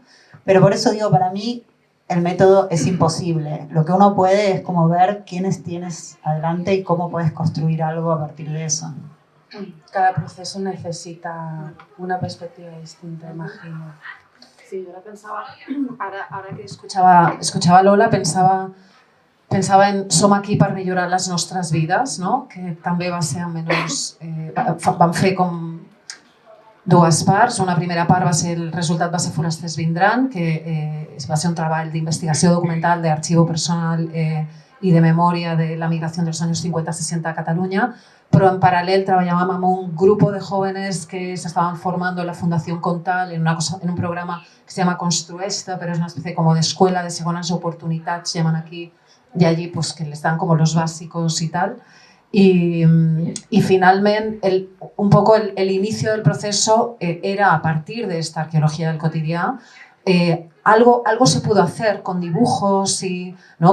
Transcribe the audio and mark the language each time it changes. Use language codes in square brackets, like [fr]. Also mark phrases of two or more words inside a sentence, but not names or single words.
[es] Pero por eso digo, para mí el método es imposible. Lo que uno puede es como ver quiénes tienes adelante y cómo puedes construir algo a partir de eso. Cada proceso necesita una perspectiva distinta, imagino. Sí, yo ahora pensaba, [ca] ara que escuchava Lola, pensava en Som aquí per millorar les nostres vides, no? Que també va ser menys... vam fer com dues parts. Una primera part el resultat va ser Forasters Vindran, que va ser un treball d'investigació documental d'arxivo personal i de memòria de la migració dels anys 50-60 a Catalunya, però en paral·lel treballàvem amb un grup de jóvenes que s'estaven formando en la Fundació Contal en un programa que [es] se llama [ca] Construesta, però és una [es] especie como de escuela [ca] de segones oportunitats, [es] llaman aquí, y allí pues que les dan como los básicos y tal. Y finalmente, un poco el inicio del proceso era a partir de esta arqueología del cotidiano. Algo se pudo hacer con dibujos y, ¿no?